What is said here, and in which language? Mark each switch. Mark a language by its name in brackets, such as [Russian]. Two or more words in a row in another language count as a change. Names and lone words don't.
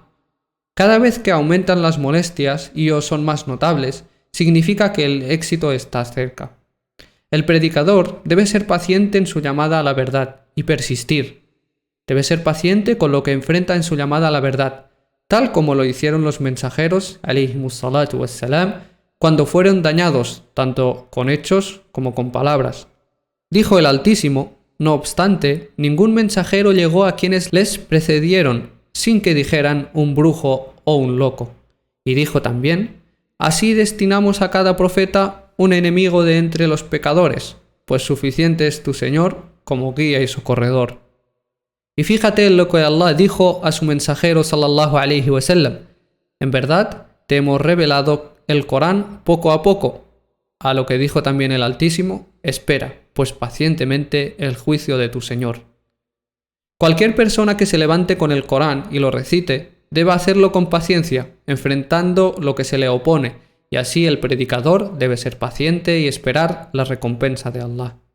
[Spanish] Cada vez que aumentan las molestias y o son más notables, significa que el éxito está cerca. El predicador debe ser paciente en su llamada a la verdad y persistir. Debe ser paciente con lo que enfrenta en su llamada a la verdad, tal como lo hicieron los mensajeros, [Arabic] عليهم الصلاة والسلام, [Spanish] cuando fueron dañados, tanto con hechos como con palabras. Dijo el Altísimo: no obstante, ningún mensajero llegó a quienes les precedieron sin que dijeran un brujo o un loco. Y dijo también: así destinamos a cada profeta un enemigo de entre los pecadores, pues suficiente es tu Señor como guía y socorredor. Y fíjate en lo que Allah dijo a su mensajero [Arabic] صلى الله عليه وسلم: [Spanish] en verdad te hemos revelado el Corán poco a poco. A lo que dijo también el Altísimo: espera, pues pacientemente el juicio de tu Señor. Cualquier persona que se levante con el Corán y lo recite, debe hacerlo con paciencia, enfrentando lo que se le opone, y así el predicador debe ser paciente y esperar la recompensa de Allah.